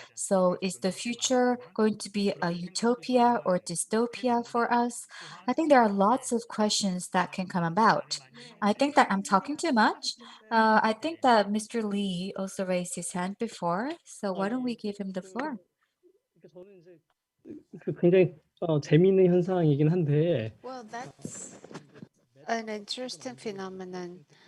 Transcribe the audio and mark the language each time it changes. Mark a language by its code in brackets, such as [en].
[en] So is the future going to be a utopia or dystopia for us? I think there are lots of questions that can come about. I think that I'm talking too much. I think that Mr. Lee also raised his hand before, so why don't we give him the floor? [ko] 굉장히 재미있는 현상이긴 한데. [en] Well, that's an interesting phenomenon.